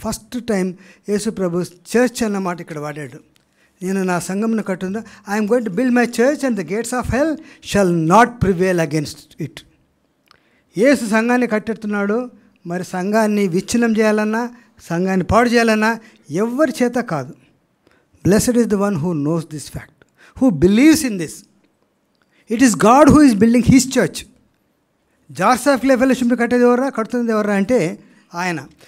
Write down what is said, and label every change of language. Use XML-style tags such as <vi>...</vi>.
<te>First time యేసుప్రభు church అన్న మాట ఇక్కడ వాడాడు. నేను నా సంఘంను కట్టుందో,</te> <en>I'm going to build my church and the gates of hell shall not prevail against it.</en> <te>యేసు సంఘాన్ని కట్టెడుతున్నాడు, మరి సంఘాన్ని విచ్ఛిన్నం చేయాలన్నా, సంఘాన్ని పాడు చేయాలన్నా ఎవరి చేత కాదు.</te> <en>Blessed is the one who knows this fact, who believes in this. It is God who is building his church.</en> <te>Jars of clay ఫెలోషిప్ని కట్టేది ఎవర్రా, కడుతున్నది ఎవర్రా అంటే ఆయన.</te>